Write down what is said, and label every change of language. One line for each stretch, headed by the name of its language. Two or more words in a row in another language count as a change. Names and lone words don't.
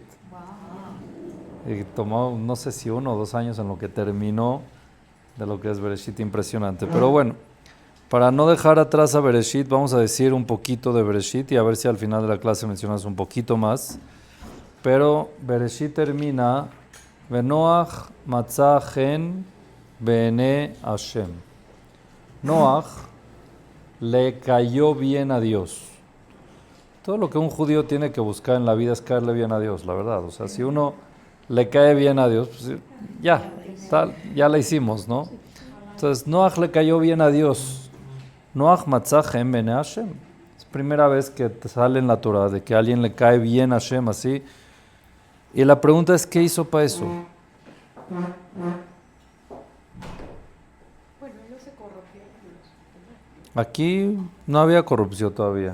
Spanish: Y tomó, no sé si 1 o 2 años en lo que terminó de lo que es Bereshit, impresionante. Pero bueno, para no dejar atrás a Bereshit, vamos a decir un poquito de Bereshit y a ver si al final de la clase mencionas un poquito más. Pero Bereshit termina,
Hebrew: ונח מצא חן בעיני השם.
Spanish: Noach le cayó bien a Dios. Todo lo que un judío tiene que buscar en la vida es caerle bien a Dios, la verdad. O sea, si uno le cae bien a Dios, pues ya, ya la hicimos, ¿no? Entonces, Noach le cayó bien a Dios.
Hebrew: נח מצא חן בעיני השם.
Spanish: Es primera vez que te sale en la Torah de que a alguien le cae bien a Hashem así. Y la pregunta es, ¿qué hizo para eso? Bueno, ellos se corrompieron. Aquí no había corrupción todavía.